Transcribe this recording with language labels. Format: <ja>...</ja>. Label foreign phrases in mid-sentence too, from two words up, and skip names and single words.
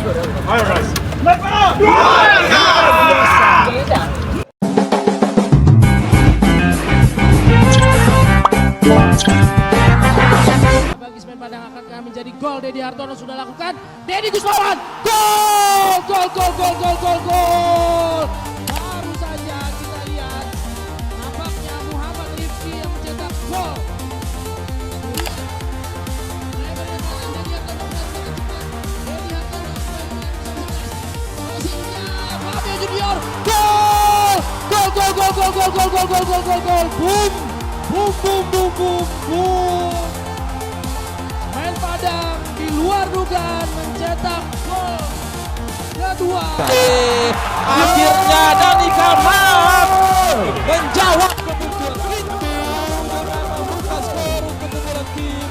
<id>Bagi semen Padang akan menjadi gol. Dedi Hartono sudah lakukan. Deddy Gusmawan. Gol! Gol, gol, gol, gol, gol, gol. Baru saja kita lihat nampaknya Muhammad Rifki yang mencetak gol. Fabio Junior. Gol! Gol, gol, gol, gol, gol, gol, gol, gol, gol, gol, gol. Boom! Boom, boom, boom, boom, boom. Semen Padang di luar dugaan mencetak gol kedua. Akhirnya Dani Kalham menjawab kebutuhan itu. Membuka skor untuk keunggulan tim.</id>